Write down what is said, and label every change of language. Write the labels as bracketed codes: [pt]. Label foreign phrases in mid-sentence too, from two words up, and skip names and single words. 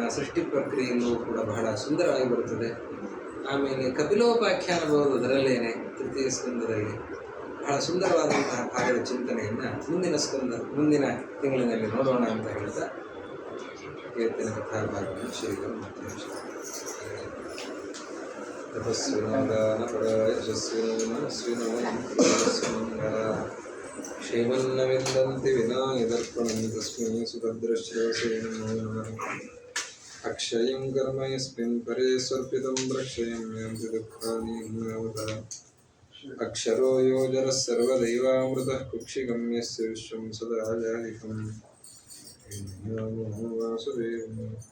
[kn] ಸೃಷ್ಟಿ ಪ್ರಕ್ರಿಯೆಯಲ್ಲೂ ಕೂಡ ಬಹಳ ಸುಂದರವಾಗಿ ಬರುತ್ತದೆ. ಆಮೇಲೆ ಕಪಿಲೋಪಾಖ್ಯಾನ ಬರೋದು ಅದರಲ್ಲೇನೆ ತೃತೀಯ ಸ್ಕಂಧದಲ್ಲಿ ಬಹಳ ಸುಂದರವಾದಂತಹ ಭಾಗದ ಚಿಂತನೆಯನ್ನು ಮುಂದಿನ ತಿಂಗಳಿನಲ್ಲಿ ನೋಡೋಣ ಅಂತ ಹೇಳ್ತಾ ಇವತ್ತಿನ ಕಥಾಭಾಗವನ್ನು ಶ್ರೀಗಳು [sa] ತಪಸ್ವಿನೋ ಗಾನ ಪಡ ಯಶಸ್ವಿನೋ ಮನಸ್ವಿನೋ ಶ್ರೀಮನ್ನ ವಿಂದಂತಿ ವಿನಾ ಯದರ್ಪಣಂ ತಸ್ಮೈ ಸುಭದ್ರಶ್ರೇಯಸೇ ನಮೋ ನಮಃ. ಅಕ್ಷಯಂ ಕರ್ಮ ಯಸ್ಮಿನ್ ಪರೇ ಸ್ವರ್ಪಿತಂ ಪ್ರಕ್ಷಯಂ ಯಾಂತಿ ದುಃಖಾನಿ ನಾವತಃ. ಅಕ್ಷರೋ ಯೋಜರಃ ಸರ್ವದೈವಾಮೃತಃ ಕುಕ್ಷಿಗಂ ಯಸ್ಯ ವಿಶ್ವಂ ಸದಾ ಜಾಹಿಕಂ. ನಮೋ ವಾಸುದೇವಾಯ.